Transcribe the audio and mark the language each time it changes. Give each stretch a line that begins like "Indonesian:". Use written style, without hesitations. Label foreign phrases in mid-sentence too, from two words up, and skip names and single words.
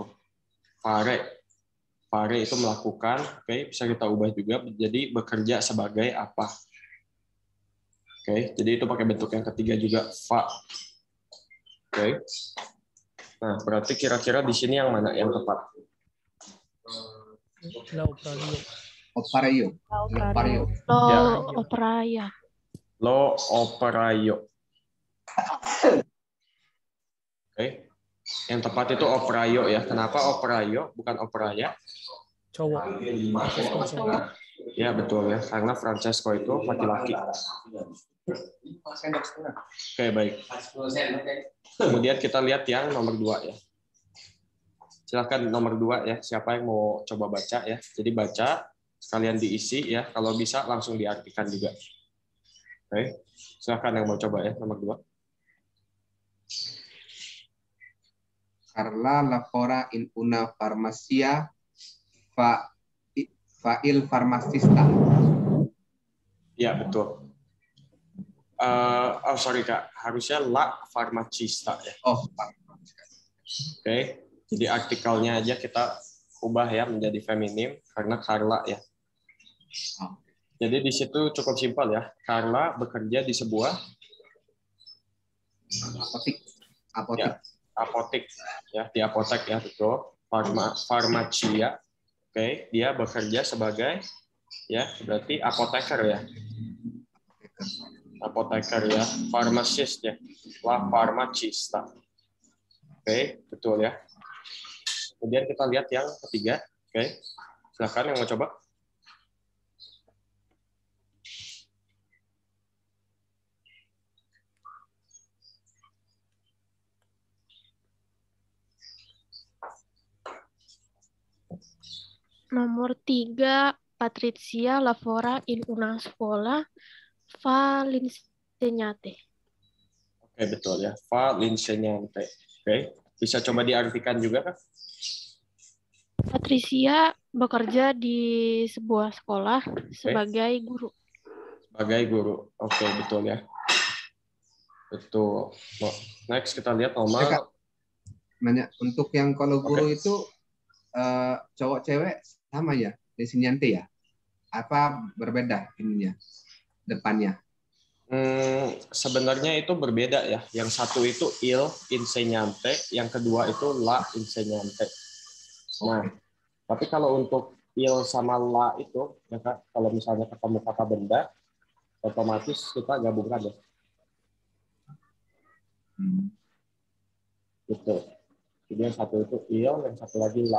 Indonesian: Fare. Fare itu melakukan, oke, bisa kita ubah juga jadi bekerja sebagai apa. Oke, jadi itu pakai bentuk yang ketiga juga, fa. Oke. Nah, berarti kira-kira di sini yang mana yang tepat? Lauprario. Operaio. Operaio. Ya. Operaia.
Italian: Lo operaio.
Indonesian: Oke. Yang tepat itu operaio ya. Kenapa operaio bukan operaya? Cowok. Francesco cowok. Ya, betul ya. Karena Francesco itu laki-laki. Oke, baik. Kemudian kita lihat yang nomor 2 ya. Silakan nomor 2 ya. Siapa yang mau coba baca ya? Jadi baca, sekalian diisi ya. Kalau bisa langsung diartikan juga. Oke. Silakan yang mau coba ya, nomor 2.
Italian: Carla lavora in una farmacia fa il farmacista.
Indonesian: Ya, betul. Sorry Kak, harusnya
Italian: la farmacista
Indonesian: ya. Oh, Oke. Jadi artikelnya aja kita ubah ya menjadi feminim karena Carla ya. Jadi di situ cukup simpel ya. Carla bekerja di sebuah apotik. Ya, apotik ya, di apotek ya, betul. Farmacia. Oke, dia bekerja sebagai ya, berarti apoteker ya. Apoteker ya, pharmacist ya.
Italian: La farmacista.
Indonesian: Oke, betul ya. Kemudian kita lihat yang ketiga. Oke. Silakan yang mau coba. Nomor 3,
Italian: Patrizia lavora in una scuola fa l'insegnante.
Indonesian: Oke, betul ya.
Italian: Fa l'insegnante.
Indonesian: Oke. Bisa coba diartikan juga, Kak? Patricia bekerja di sebuah sekolah sebagai guru. Sebagai guru. Oke, betul ya. Betul. Next kita lihat nomor. Nanya, untuk yang kalau guru itu cowok cewek sama ya, insegnante ya? Apa berbeda ininya, depannya? Sebenarnya itu berbeda ya. Yang satu itu
Italian: il insegnante,
Indonesian: yang kedua itu
Italian: la insegnante.
Indonesian: Nah, tapi kalau untuk il sama la itu, ya Kak, kalau misalnya ketemu kata benda, otomatis kita gabungkan ya. Gitu. Jadi yang satu itu il, yang satu lagi la.